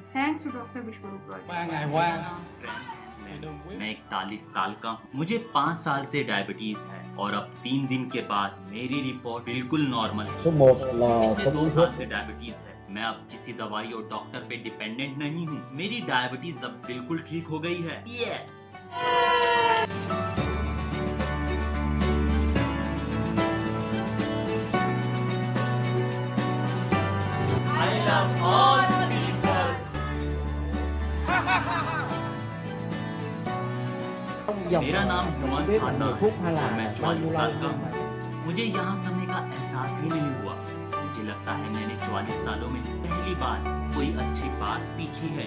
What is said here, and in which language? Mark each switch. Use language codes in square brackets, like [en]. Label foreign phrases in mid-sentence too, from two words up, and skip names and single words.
[en] thanks to doctor विश्वरूप रॉय। [vi] 3 ngày qua [hi] मैं 41 साल का हूँ। मुझे 5 साल से डायबिटीज है और अब 3 दिन के बाद मेरी रिपोर्ट बिल्कुल नॉर्मल है। पिछले 2 साल से डायबिटीज है। मैं अब किसी दवाई और डॉक्टर पे डिपेंडेंट नहीं हूँ। मेरी डायबिटीज अब बिल्कुल ठीक हो गई है। [en] यस। I love all people. [hi] मेरा नाम हेमंत खान्ना है और मैं 44 साल का हूँ। मुझे यहाँ समय का एहसास ही नहीं हुआ। मुझे लगता है मैंने 44 सालों में पहली बार कोई अच्छी बात सीखी है।